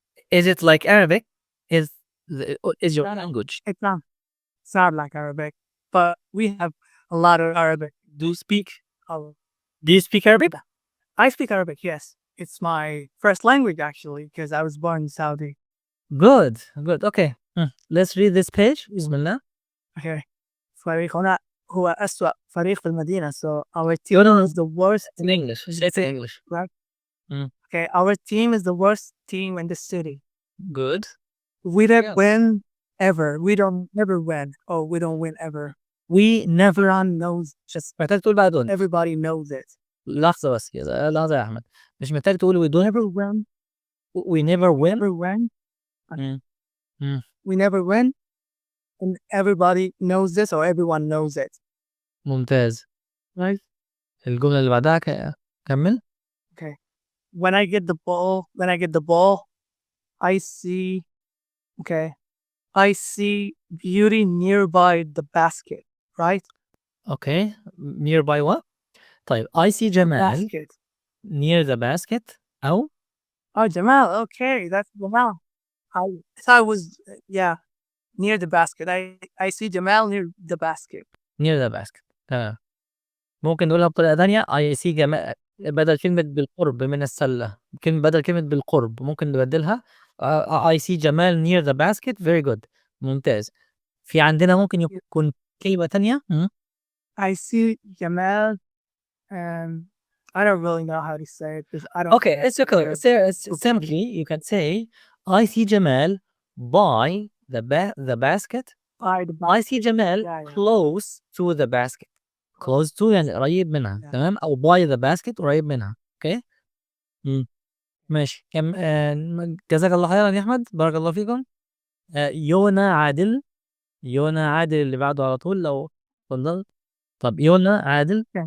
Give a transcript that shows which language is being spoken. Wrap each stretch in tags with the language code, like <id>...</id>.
<en>Is it like Arabic? Is your language? It's not like Arabic, but we have a lot of Arabic. Do you speak? Oh, Do you speak Arabic? I speak Arabic, yes. It's my first language actually, because I was born in Saudi. Good, good. Okay, let's read this page.</en> <ar>بسم الله.</ar> <en>Okay.</en> <ar>فريقنا هو أسوأ فريق في المدينة.</ar> <en>So our team is the worst. In English. Let's say English. Okay, our team is the worst team in the city. Good. We don't Yes. win ever. We don't never win. Oh, we don't win ever. We never. Everyone knows. Just</en> <ar>محتاج تقول بعد دول.</ar> <en>everybody knows it.</en> <ar>لحظة بس كده. لحظة يا أحمد. مش محتاج تقول</ar> <en>we don't ever win. We never win. Never win. مم. We never win. And everybody knows this, or everyone knows it.</en> <ar>ممتاز.</ar> <en>Right?</en> <ar>الجملة اللي بعدها كمل.</ar> <en>Okay. When I get the ball, I see. Okay. I see beauty nearby the basket. Right? Okay. Nearby what?</en> <ar>طيب</ar> <en>I see جمال Basket. near the basket</en> <ar>أو</ar> <en>Oh, Jamal. Okay, that's Jamal. I thought it was near the basket. I see Jamal near the basket. near the basket.</en> <ar>تمام. ممكن نقولها بطريقة تانية</ar> <en>I see</en> <ar>جمال بدل كلمة بالقرب من السلة. بدل كلمة بالقرب ممكن نبدلها</ar> <en>I see</en> <ar>جمال</ar> <en>near the basket. Very good.</en> <ar>ممتاز. في عندنا ممكن يكون كلمة تانية.</ar> <en>I see Jamal. I don't really know how to say it. I don't. Okay, it's okay. Simply, you can say, I see Jamal by the basket. I see Jamal close to the basket. Close to</en> <ar>يعني قريب منها. تمام. أو</ar> <en>by the basket</en> <ar>قريب منها. Okay. ماشي. جزاك الله خيرا يا أحمد. بارك الله فيكم. يونا عادل اللي بعده على طول لو تفضل. طب يونا عادل.</ar>